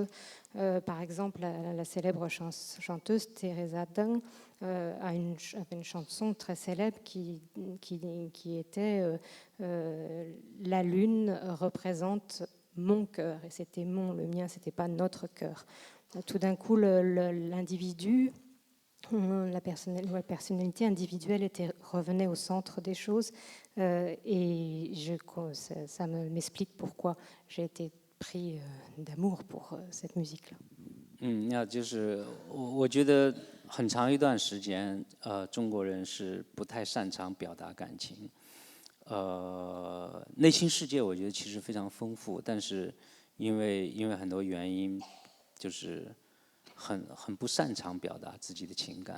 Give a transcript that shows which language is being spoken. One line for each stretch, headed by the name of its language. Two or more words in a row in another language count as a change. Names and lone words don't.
French: Par exemple, la célèbre chanteuse Teresa Deng avait une chanson très célèbre qui était la lune représente mon cœur, et c'était le mien, c'était pas notre cœur. Tout d'un coup, l'individu, la personnalité individuelle revenait au centre des choses, et ça m'explique pourquoi j'ai été pris d'amour pour cette musique-là.
Chinese: 那就是我觉得很长一段时间，中国人是不太擅长表达感情，内心世界我觉得其实非常丰富，但是因为很多原因。就是很不擅长表达自己的情感。